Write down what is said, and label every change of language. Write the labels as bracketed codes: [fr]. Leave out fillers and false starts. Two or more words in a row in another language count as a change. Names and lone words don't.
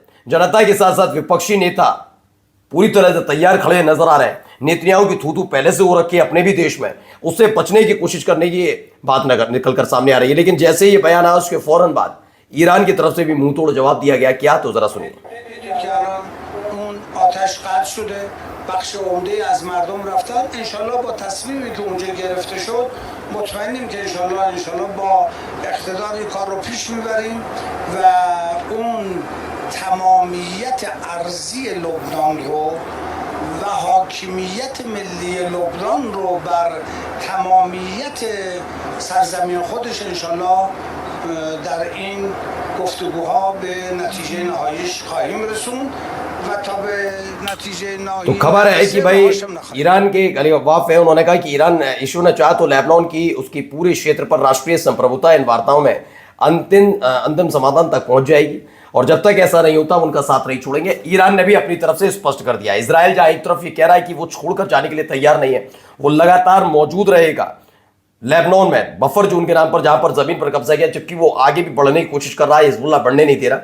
[hi] जनता के साथ साथ विपक्षी नेता पूरी तरह से तैयार खड़े नजर आ रहे हैं। नेतन्याहू की थूथू पहले से हो रखी है अपने भी देश में, उससे बचने की कोशिश करने की बात निकल कर सामने आ रही है। लेकिन जैसे ही ये बयान आया उसके फौरन बाद ईरान की तरफ से भी मुंह तोड़ जवाब दिया गया। क्या, तो जरा सुनिए। [fa] آتش قطع شده، بخش عمده از مردم رفتن. انشالله با تصمیمی که اونجا گرفته شد مطمئنیم که انشالله با اقتدار این کار رو پیش میبریم و اون تمامیت ارضی لبنان رو و حاکمیت ملی لبنان رو بر تمامیت سرزمین خودش انشالله در این گفتگوها به نتیجه نهاییش خواهیم رسوند. [hi] तो खबर है कि भाई ईरान के अली अब्बाफ है, उन्होंने कहा कि ईरान इशू ने चाहा तो लेबनान की उसकी पूरे क्षेत्र पर राष्ट्रीय संप्रभुता इन वार्ताओं में अंतिम समाधान तक पहुंच जाएगी और जब तक ऐसा नहीं होता उनका साथ नहीं छोड़ेंगे। ईरान ने भी अपनी तरफ से स्पष्ट कर दिया। इजराइल जहां एक तरफ ये कह रहा है कि वो छोड़कर जाने के लिए तैयार नहीं है, वो लगातार मौजूद रहेगा लेबनान में [en] buffer zone [hi] के नाम पर, जहां पर जमीन पर कब्जा किया, जबकि वो आगे भी बढ़ने की कोशिश कर रहा है, हिजबुल्लाह बढ़ने नहीं दे रहा।